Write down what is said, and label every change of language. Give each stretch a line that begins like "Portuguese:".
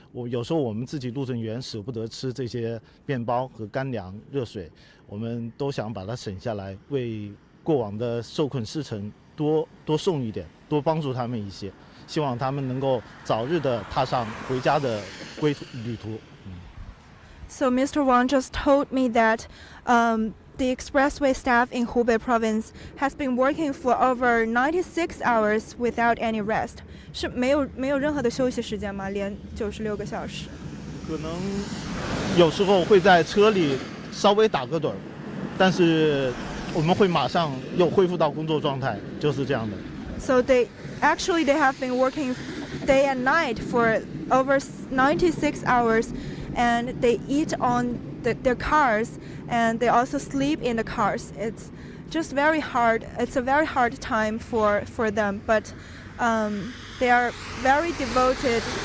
Chinese: 有时候我们自己路政员舍不得吃这些面包和干粮、热水，我们都想把它省下来，为过往的受困司乘多送一点，多帮助他们一些。希望他们能够早日的踏上回家的旅途。
English: So Mr. Wang just told me that the expressway staff in Hubei Province has been working for over 96 hours without any rest.
Chinese: 是没有任何的休息时间吗？连96个小时？可能有时候会在车里稍微打个盹，但是我们会马上又恢复到工作状态，就是这样的。
English: So they have been working day and night for over 96 hours, and they eat on their cars, and they also sleep in the cars. It's just very hard. It's a very hard time for them, but they are very devoted.